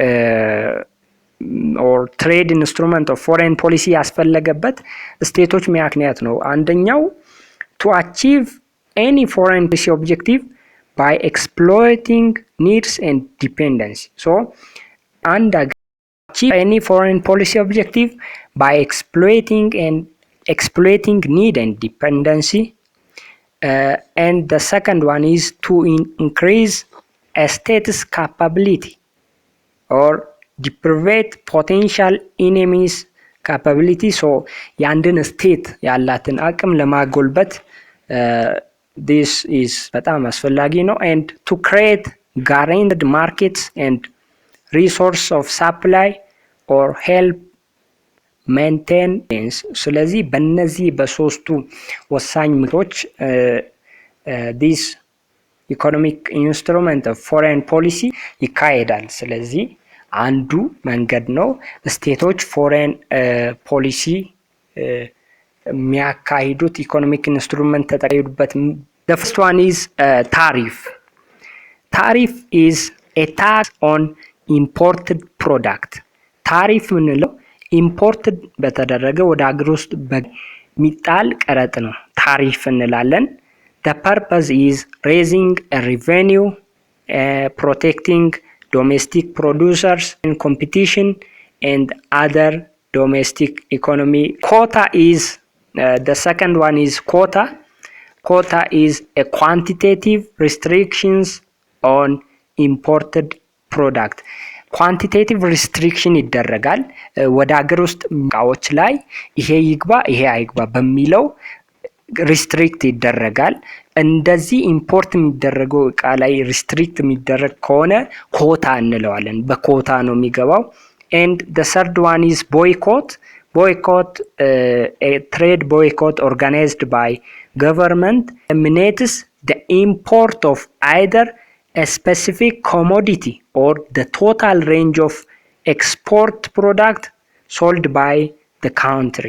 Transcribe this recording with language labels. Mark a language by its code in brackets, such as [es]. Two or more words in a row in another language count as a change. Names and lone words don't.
[en] or trade instrument of foreign policy [am] ያስፈለገበት ስቴቶች ምክንያት ነው። አንደኛው [en] to achieve any foreign policy objective by exploiting needs and dependency. so and achieve any foreign policy objective by exploiting need and dependency. And the second one is to increase a state's capability or deprivate potential enemies capability. [am] so ያንድን ስቴት ያላትን አቅም ለማጎልበት [en] this is [am] በጣም አስፈላጊ ነው። and [en] to create guaranteed markets and resource of supply or help maintenance [am] ስለዚህ በእነዚህ በሶስቱ ወሳኝ ምክሮች [en] this economic instrument of foreign policy [am] ይካሄዳል። ስለዚህ አንዱ መንገድ ነው ስቴቶች [en] foreign policy [am] የሚያካሂዱት [en] economic instrument [am] ተጠቅመውበት። [en] the first one is tariff. Tariff is a tax on imported product. [am] ታሪፍ ምንለው ኢምፖርትድ በተደረገ ወደ ሀገር ውስጥ በሚጣል ቀረጥ ነው ታሪፍ እንላለን። [en] the purpose is raising a revenue, protecting domestic producers in competition and other domestic economy. Quota is the second one is quota. Quota is a quantitative restrictions on imported product. quantitative restriction [am] ይደረጋል ወደ ሀገር ውስጥ እቃዎች ላይ ይሄ ይግባ ይሄ አይግባ በሚለው ሪስትሪክት ይደረጋል። እንደዚህ ኢምፖርት የሚደረገው እቃ ላይ ሪስትሪክት የሚደረግ ከሆነ ኮታ እንለዋለን። በኮታ ነው የሚገባው። [en] and the third one is boycott. Boycott, a trade boycott organized by government eliminates the import of either a specific commodity or the total range of export product sold by the country.